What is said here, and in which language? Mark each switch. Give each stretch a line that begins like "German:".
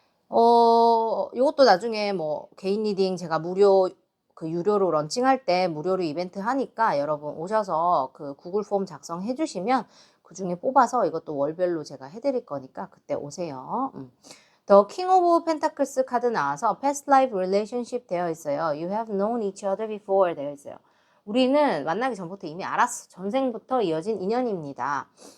Korean: 요것도 나중에 뭐, 개인 리딩 제가 유료로 런칭할 때 무료로 이벤트 하니까 여러분 오셔서 그 구글 폼 작성해 주시면 그 중에 뽑아서 이것도 월별로 제가 해드릴 거니까 그때 오세요. The King of Pentacles 카드 나와서 Past Life Relationship 되어 있어요.
English: You have known each other before 되어 있어요.
Korean: 우리는 만나기 전부터 이미 알았어. 전생부터 이어진 인연입니다.